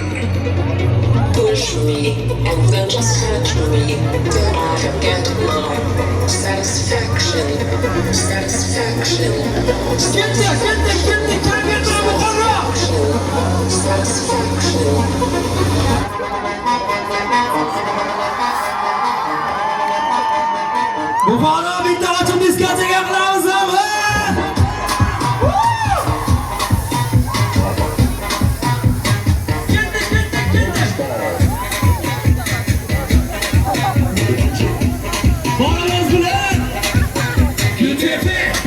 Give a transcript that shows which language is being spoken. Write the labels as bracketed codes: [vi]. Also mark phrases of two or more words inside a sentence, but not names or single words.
[en] Push me and then just touch me till I can get my satisfaction. Satisfaction. Satisfaction. [uz] Buxoro bitta ochib diskoteka qilamizmi? Boramiz bilan Kutepe